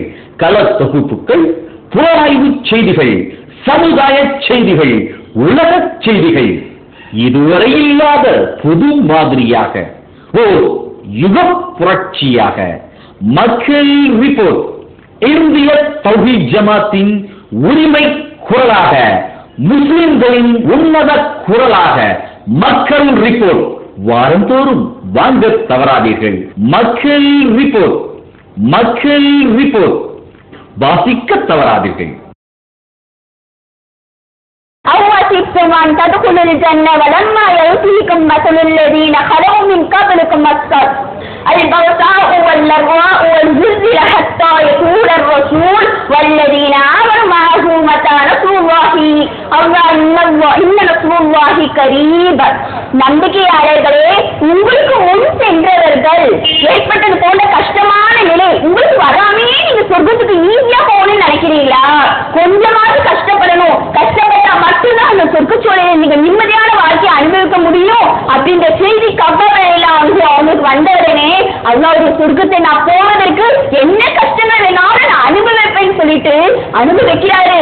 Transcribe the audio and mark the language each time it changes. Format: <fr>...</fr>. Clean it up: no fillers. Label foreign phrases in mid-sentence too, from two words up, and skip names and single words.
<ta>கள தொகுப்புகள், புலனாய்வு செய்திகள், சமுதாய செய்திகள், உலக செய்திகள், இதுவரை இல்லாத புது மாதிரியாக ஓர் யுக புரட்சியாக மக்கள் ரிப்போர்ட் இந்திய தௌஹீத் ஜமாத்தின் உரிமை குரலாக, முஸ்லிம்களின் உன்னத குரலாக மக்கள் ரிப்போர்ட் வாரந்தோறும் வாங்க தவறாதீர்கள். மக்கள் ரிப்போர்ட், மக்கள் ரிப்போர்ட் வாசிக்க தவறாதீர்கள்.</ta> <ar>أَوَّحِدْتُمْ أَنْ تَدْخُلُوا الْجَنَّةَ وَلَمَّا يَأْتِكُم مَّثَلُ الَّذِينَ خَلَوْا مِن قَبْلِكُم الْبَأْسَاءُ وَالضَّرَّاءُ وَالزُّلْزِلَ حَتَّى يَقُولَ الرَّسُولُ وَالَّذِينَ آمَنُوا مَعَهُ مَتَىٰ نَصْرُ اللَّهِ إِنَّ نَصْرَ اللَّهِ قَرِيبٌ.</ar> <ta>நம்பிக்கையாளர்களே, உங்களுக்கு முன் சென்றவர்கள் ஏற்பட்டது போன்ற கஷ்டமான நிலை உங்களுக்கு வராமே நீங்க சொர்க்கத்துக்கு ஈஸியா போகணும்னு நினைக்கிறீங்களா? கொஞ்சமாவது கஷ்டப்படணும், கஷ்டப்பட்டா மட்டும்தான் அந்த சொர்க்கச்சோலையை நீங்க நிம்மதியான வாழ்க்கையை அனுபவிக்க முடியும் அப்படின்ற செய்தி கவலையெல்லாம் அவங்களுக்கு வந்தவுடனே அல்லாஹ்வுடைய சொர்க்கத்தை நான் போவதற்கு என்ன கஷ்டங்கள் வேணாலும் நான் அனுபவிப்பேன்னு சொல்லிட்டு அனுபவிக்கிறாரு.</ta>